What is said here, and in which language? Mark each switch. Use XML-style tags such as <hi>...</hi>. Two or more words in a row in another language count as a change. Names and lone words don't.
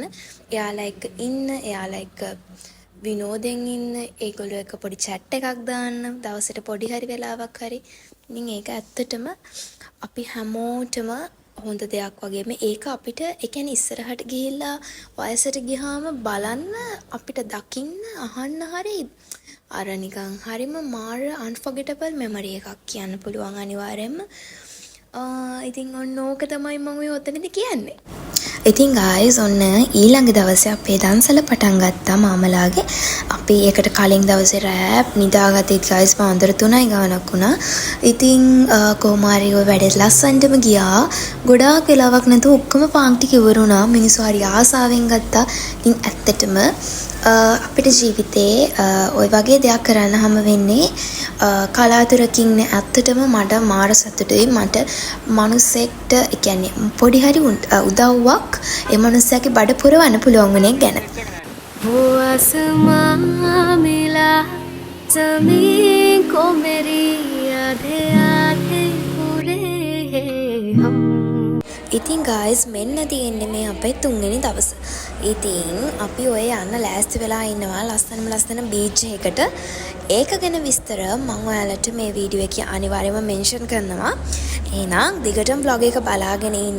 <si>එයාලා එක්ක ඉන්න, එයාලා එක්ක විනෝදෙන් ඉන්න, ඒගොල්ලෝ එක්ක පොඩි chat එකක් දාන්න, දවසට පොඩි හරි වෙලාවක් හරි. ඉතින් ඒක ඇත්තටම අපි හැමෝටම හොඳ දෙයක් වගේම ඒක අපිට ඒ කියන්නේ ඉස්සරහට ගිහිල්ලා වයසට ගියාම බලන්න අපිට දකින්න අහන්න හරි අර නිකන් හරිම මාර</si> <en>unforgettable memory</en> <si>එකක් කියන්න පුළුවන් අනිවාර්යයෙන්ම. ඉතින් ඔන්න ඕක තමයි මම ඔය ඔතනදී කියන්නේ. ඉතින් guys ඔන්න ඊළඟ දවසේ අපේ දන්සල පටන් ගත්තා මාමලාගේ. අපි ඒකට කලින් දවසේ රෑ නිදාගත්තේ guys පාන්දර 3යි ගානක් වුණා. ඉතින් කොමාරි ඔය වැඩේ ලස්සනටම ගියා. ගොඩාක් වෙලාවක් නැතුව ඔක්කොම පාන් ටික ඉවරුණා. මිනිස්සු හරි ආසාවෙන් ගත්තා. ඉතින් ඇත්තටම අපිට ජීවිතේ ওই වගේ දෙයක් කරන්න හැම වෙන්නේ කලාතුරකින් නේ. ඇත්තටම මට මාර සතුටුයි. මට මනුස්සෙක්ට ඒ කියන්නේ පොඩි හරි උදව්වක් ඒ මනුස්සයාගේ බඩ පුරවන්න පුළුවන් වෙන එක ගැන.</si> <hi>वो आसमां मिला ज़मीन को मेरी आधे आधे पूरे हम.</hi> <si>ඉතින් guys මෙන්න තියෙන්නේ මේ අපේ 3 වෙනි දවස. ඉතින් අපි ඔය යන්න ලෑස්ති වෙලා ඉන්නවා ලස්සන බීච් එකකට. ඒක ගැන විස්තර මම ඔයාලට මේ වීඩියෝ එකේ අනිවාර්යයෙන්ම මෙන්ෂන් කරනවා. එහෙනම් දිගටම vlog එක බලාගෙන ඉන්න.</si>